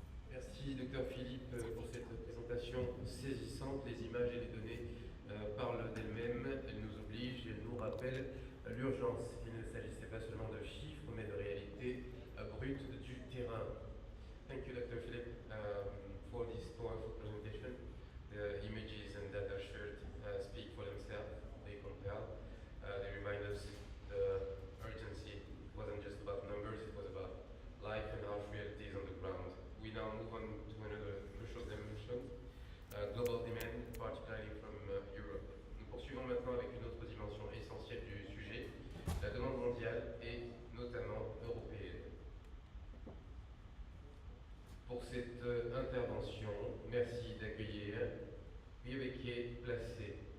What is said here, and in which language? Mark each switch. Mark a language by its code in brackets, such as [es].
[fr] Merci Dr Philippe pour cette présentation saisissante. Les images et les données parlent d'elles-mêmes, elles nous obligent, elles nous rappellent l'urgence. Il ne s'agissait pas seulement de chiffres, mais de réalités brutes du terrain. [en] Thank you Dr Philippe for this powerful presentation. The images and data shared speak for themselves, they compel, they remind us the urgency. It wasn't just about numbers, it was about life and harsh realities on the ground. We now move on to another crucial dimension, global demand, particularly from Europe. [fr] Nous poursuivons maintenant avec une autre dimension essentielle du sujet, la demande mondiale et notamment européenne. Pour cette intervention, merci d'accueillir Viveke Placé.